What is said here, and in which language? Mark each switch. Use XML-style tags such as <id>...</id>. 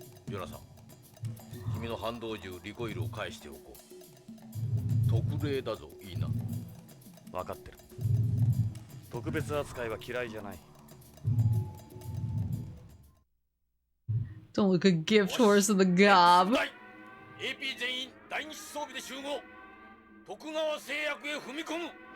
<ja>ヨナさん、君の反動銃リコイルを返しておこう。特例だぞ、いいな。分かってる。特別扱いは嫌いじゃない。</ja> <en>Don't look a gift horse in the gob.</en> <ja>AP 全員第二装備で集合。徳川製薬へ踏み込む。</ja>